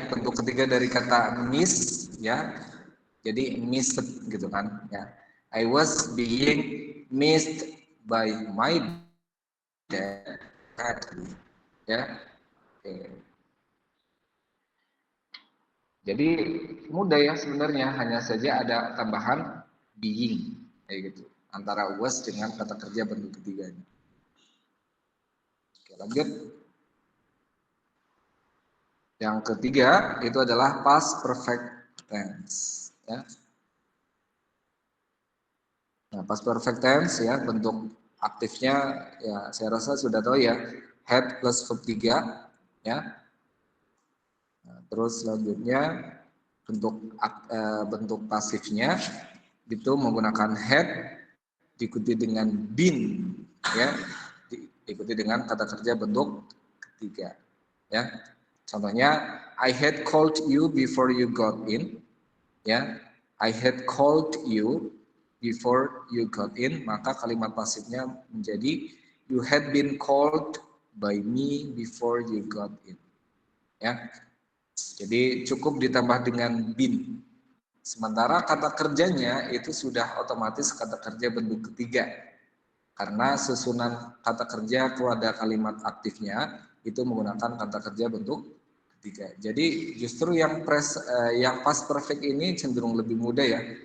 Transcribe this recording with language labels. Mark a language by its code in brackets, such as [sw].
[id] Bentuk ketiga dari kata miss ya. Jadi missed gitu kan ya. [en] I was being missed by my dad. [id] Ya. Oke. Jadi mudah ya sebenarnya, hanya saja ada tambahan being kayak gitu antara was dengan kata kerja bentuk ketiganya. Oke, lanjut. Yang ketiga itu adalah past perfect tense. Ya. Nah, past perfect tense ya, bentuk aktifnya ya saya rasa sudah tahu ya, had plus verb 3 ya. Nah, terus selanjutnya bentuk pasifnya itu menggunakan had diikuti dengan been ya, diikuti dengan kata kerja bentuk ketiga ya. Contohnya, [en] I had called you before you got in, ya. I had called you before you got in, [id] maka kalimat pasifnya menjadi [en] you had been called by me before you got in, ya. [id] Jadi cukup ditambah dengan been. Sementara kata kerjanya itu sudah otomatis kata kerja bentuk ketiga. Karena susunan kata kerja pada kalimat aktifnya itu menggunakan kata kerja bentuk ketiga. Jadi justru yang past perfect ini cenderung lebih mudah ya.